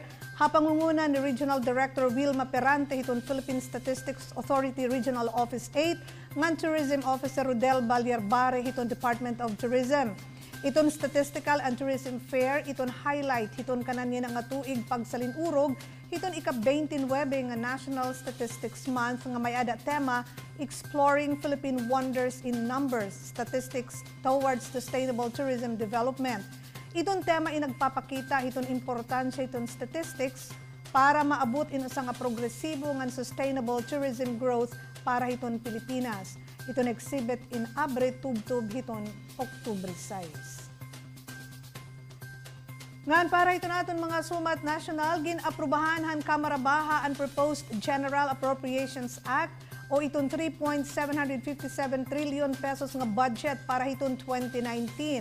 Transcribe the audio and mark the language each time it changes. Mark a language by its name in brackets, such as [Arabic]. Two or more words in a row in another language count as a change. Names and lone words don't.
[Waray] Hapangunguna ni Regional Director Wilma Perante itong Philippine Statistics Authority Regional Office 8, ngan Tourism Officer Rodel Balyarbare itong Department of Tourism. Iton Statistical and Tourism Fair, iton highlight, iton kanan niya nga tuig pagsalinurog, iton ika-29 nga National Statistics Month nga may ada tema, Exploring Philippine Wonders in Numbers, Statistics Towards Sustainable Tourism Development. Iton tema inagpapakita, iton importansya iton statistics para maabot ino sa nga progresibo nga [English] sustainable tourism growth [Waray] para iton Pilipinas. Iton exhibit in abre tubtub hiton Oktubre 6. Ngan para ito natin mga sumat national, gin-aprubahan han Kamara Baha ang Proposed General Appropriations Act o iton 3.757 [English] trillion pesos [Waray] nga budget para hiton 2019.